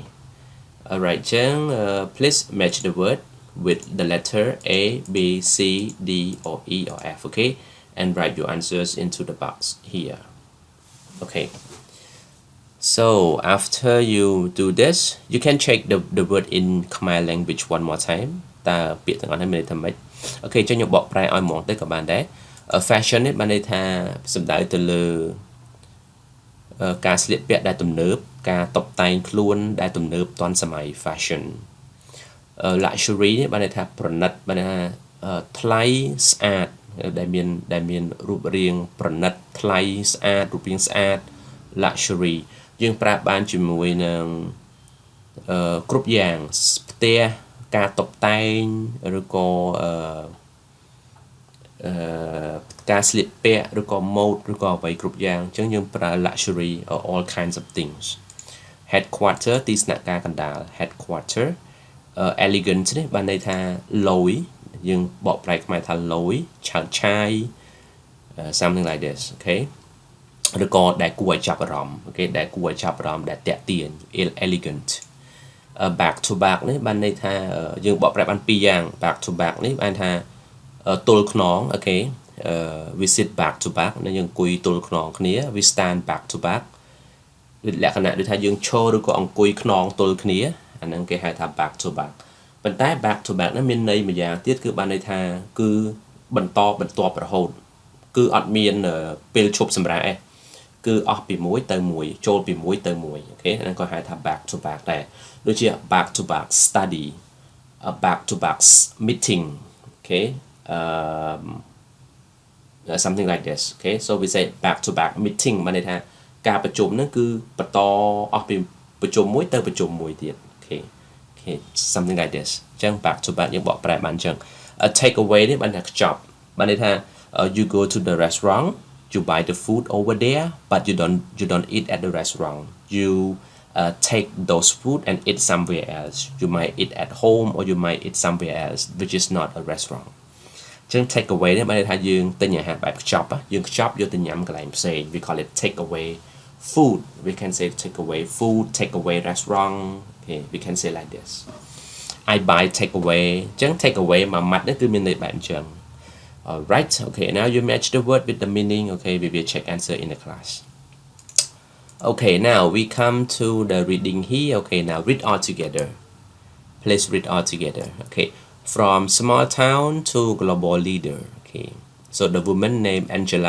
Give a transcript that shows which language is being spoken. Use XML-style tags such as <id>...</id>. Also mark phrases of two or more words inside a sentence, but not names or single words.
<en>Alright, please match the word with the letter A, B, C, D, or E, or F, okay? And write your answers into the box here. Okay. So after you do this, you can check the word in Khmer language one more time.</en> <km>តើពាក្យទាំងអស់នេះមានន័យថាម៉េច អូខេ ចុះខ្ញុំបកប្រែឲ្យហ្មងទៅក៏បានដែរ fashion នេះបានន័យថាសំដៅទៅលើ ការស្លៀកពាក់ដែលទំនើប ការតុបតែងខ្លួនដែលទំនើបទាន់សម័យ</km> <en>fashion luxury</en> <km>នេះបានន័យថាប្រណិត បានន័យថាថ្លៃស្អាត ដែលមានរូបរាងប្រណិត ថ្លៃស្អាត រូបរាងស្អាត luxury យើងប្រើបានជាមួយនឹងគ្រប់យ៉ាងផ្ទះ ការតុបតែង ឬក៏ ការស្លៀកពាក់ ឬក៏ mode ឬក៏អ្វីគ្រប់យ៉ាង អញ្ចឹងយើងប្រើ</km> <en>luxury or all kinds of things headquarter</en> <km>ទីស្នាក់ការកណ្ដាល headquarter elegant នេះបានន័យថាលយ យើងបកប្រែខ្មែរថាលយ ឆើតឆាយ</km> <en>something like this okay</en> <km>ឬក៏ដែលគួរឲ្យចាប់អារម្មណ៍ okay ដែលគួរឲ្យចាប់អារម្មណ៍ ដែលទាក់ទាញ</km> <en>elegant back to back</en> <km>នេះបានន័យថាយើងបកប្រែបានពីរយ៉ាង</km> <en>back to</en> <km>back នេះបានថាទល់ខ្នង អូខេ</km> <en>we sit back to back</en> <km>នៅយើងអង្គុយទល់ខ្នងគ្នា</km> <en>we stand back to back</en> <km>លក្ខណៈដូចថាយើងឈរឬក៏អង្គុយខ្នងទល់គ្នា អាហ្នឹងគេហៅថា</km> <en>back to back</en> <km>ប៉ុន្តែ</km> <en>back to back</en> <km>ហ្នឹងមានន័យមួយយ៉ាងទៀតគឺបានន័យថាគឺបន្តបន្ទាប់រហូត គឺអត់មានពេលឈប់សម្រាកទេ គឺអស់ពីមួយទៅមួយ ចូលពីមួយទៅមួយ អូខេ ហ្នឹងក៏ហៅថា</km> <en>back to back</en> <km>ដែរ ដូចជា</km> <en>back to back study a back to back meeting okay something like this okay so we say back to back meeting</en> <km>បានន័យថាការប្រជុំហ្នឹងគឺបន្តអស់ពីប្រជុំមួយទៅប្រជុំមួយទៀត</km> <en>okay okay something like this</en> <km>អញ្ចឹង</km> <en>back to back</en> <km>យើងបកប្រែបានអញ្ចឹង</km> <en>take away</en> <km>នេះបានថាខ្ចប់ បានន័យថា</km> <en>you go to the restaurant you buy the food over there but you don't eat at the restaurant you take those food and eat somewhere else you might eat at home or you might eat somewhere else which is not a restaurant ចឹង take away</en> <km>នេះបានន័យថាយើងទិញអាហារបែបខ្ចប់ យើង ខ្ចប់យកទៅញ៉ាំកន្លែងផ្សេង</km> <en>we call it take away food we can say take away food take away restaurant okay we can say like this I buy take away ចឹង take away</en> <km>មួយម៉ាត់នេះគឺមានន័យបែបអញ្ចឹង</km> <en>alright okay now you match the word with the meaning okay we will check answer in the class okay now we come to the reading here okay now read all together please read all together okay from small town to global leader okay so the woman named Angela</en>